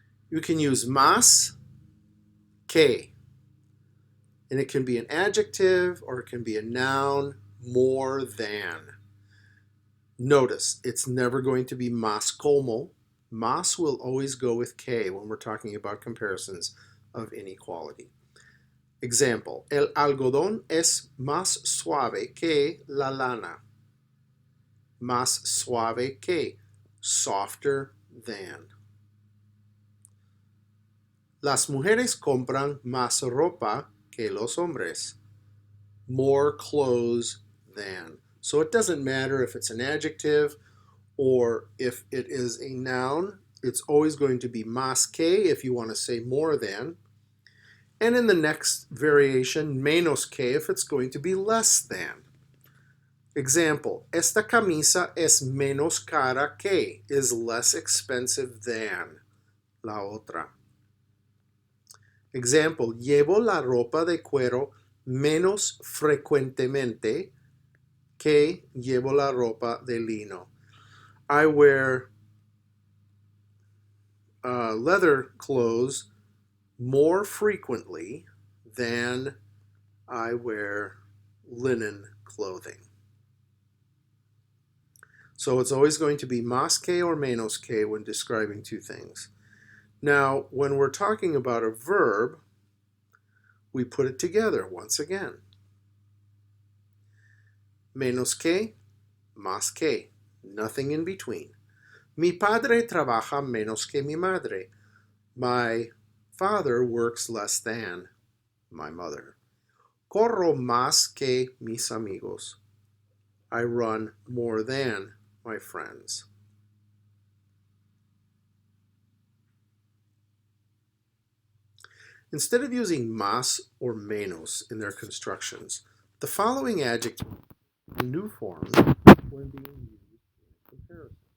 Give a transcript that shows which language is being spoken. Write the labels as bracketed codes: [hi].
[en] You can use [es] más que, [en] and it can be an adjective or it can be a noun, more than. Notice, it's never going to be [es] más como. [en] Más will always go with que when we're talking about comparisons of inequality. [es] Example, el algodón es más suave que la lana. Más suave que, [en] softer than. [es] Las mujeres compran más ropa que los hombres. [en] More clothes than. So it doesn't matter if it's an adjective or if it is a noun. It's always going to be [es] más que [en] if you want to say more than. And in the next variation, [es] menos que [en] if it's going to be less than. [es] Example, esta camisa es menos cara que, [en] is less expensive than [es] la otra. Example, llevo la ropa de cuero menos frecuentemente que llevo la ropa de lino. [en] I wear leather clothes more frequently than I wear linen clothing. So it's always going to be [es] más que [en] or [es] menos que [en] when describing two things. Now, when we're talking about a verb, we put it together once again. [es] Menos que, más que, nothing in between. Mi padre trabaja menos que mi madre. [en] My father works less than my mother. [es] Corro más que mis amigos. [en] I run more than my friends. Instead of using más or menos in their constructions, the following adjective are new forms when being used in comparison.